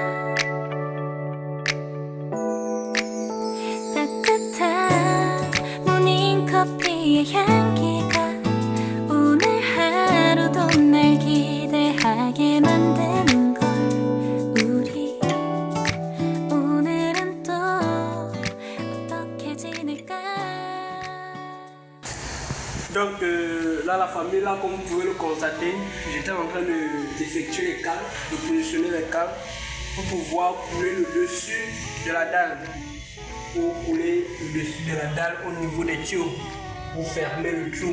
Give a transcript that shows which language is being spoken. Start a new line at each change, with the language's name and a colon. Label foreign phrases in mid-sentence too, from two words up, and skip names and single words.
Korean: 따뜻한 모닝커피의 향기가 오늘 하루도 날 기대하게 만드는 걸. 우리 오늘은 또 어떻게 지낼까.
French: Donc là la famille, là comme vous pouvez le constater, j'étais en train d'effectuer les câbles, de positionner les câbles pour pouvoir couler le dessus de la dalle, au niveau des tuyaux, pour fermer le trou.